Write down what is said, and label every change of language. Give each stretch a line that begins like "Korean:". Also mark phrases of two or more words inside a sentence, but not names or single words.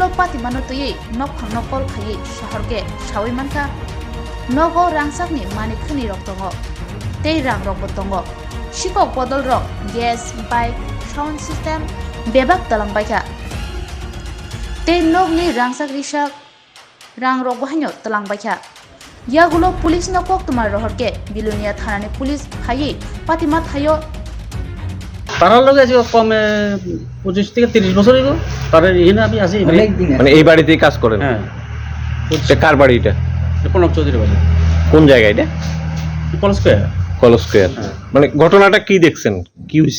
Kok Borok: pati mano tuyi nok phangno kol khayi shaharge sawi manka nogo rangsakni mani khani rok tongo tei rang rok botongo sikok bodol rok gas
English: bike sound system
Kok Borok: bebak talang baika tei nokni rangsak risak rang rok bahanyo talang baika yagulo police no kok tumar rohorke bilunia thanani police khayi patima thayo
Bangla: তারার লগে আছে কমে 25 থেকে 30 বছর হইব তার এখানে আমি আছি মানে এই বাড়িতেই কাজ করেন? হ্যাঁ। এটা কার বাড়ি এটা? প্রণব চৌধুরী বাড়ি। কোন জায়গায় এটা? কলেজ স্কয়ার। হ্যাঁ। মানে ঘটনাটা কি দেখছেন, কি হইছে?